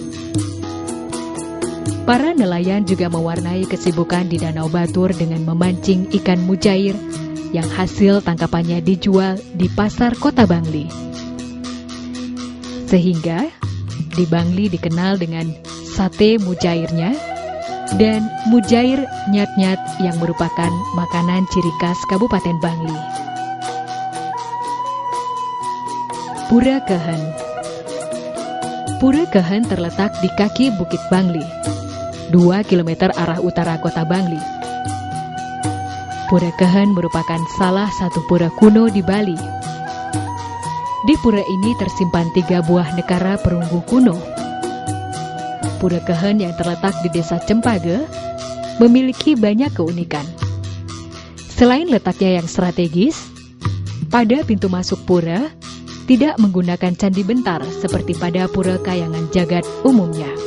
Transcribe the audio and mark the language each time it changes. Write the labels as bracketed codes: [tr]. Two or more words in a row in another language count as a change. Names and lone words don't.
[id] Para nelayan juga mewarnai kesibukan di Danau Batur dengan memancing ikan mujair yang hasil tangkapannya dijual di pasar kota Bangli. Sehingga di Bangli dikenal dengan sate mujairnya dan mujair nyat-nyat yang merupakan makanan ciri khas Kabupaten Bangli. Pura Kehen. Pura Kehen terletak di kaki Bukit Bangli, 2 km arah utara kota Bangli. Pura Kehen merupakan salah satu pura kuno di Bali. Di pura ini tersimpan 3 buah nekara perunggu kuno. Pura Kehen yang terletak di desa Cempage memiliki banyak keunikan. Selain letaknya yang strategis, pada pintu masuk pura tidak menggunakan candi bentar seperti pada Pura Kayangan Jagat umumnya.